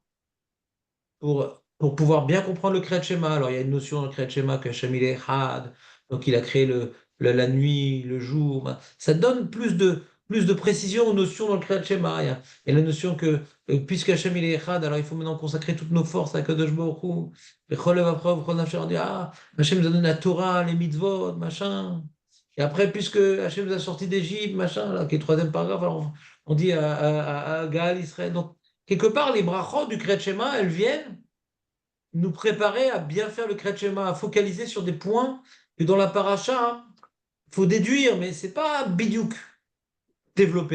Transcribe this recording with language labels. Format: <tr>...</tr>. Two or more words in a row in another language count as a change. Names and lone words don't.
<fr>Pour pouvoir bien comprendre le</fr> <he>קריאת שמע.</he> <fr>Alors, il y a une notion dans le</fr> <he>קריאת שמע</he> <fr>que Hashem il est Had, donc il a créé la nuit, le jour. Ça donne plus de précision aux notions dans le</fr> <he>קריאת שמע.</he> <fr>Il y a la notion que, puisque Hashem il est Had, alors il faut maintenant consacrer toutes nos forces à</fr> <he>הקדוש ברוך הוא. בכל לבבך ובכל נפשך.</he> <fr>On dit, ah, Hashem nous a donné la Torah, les mitzvot, machin. Et après, puisque Hashem nous a sortis d'Égypte, machin, là, qui est le troisième paragraphe, alors on dit à</fr> <he>גאל ישראל.</he> <fr>Donc, quelque part, les brachot du</fr> <he>קריאת שמע,</he> <fr>elles viennent nous préparer à bien faire le</fr> <he>קריאת שמע,</he> <fr>à focaliser sur des points que dans la paracha, il faut déduire, mais c'est pas bidiouk développé.</fr>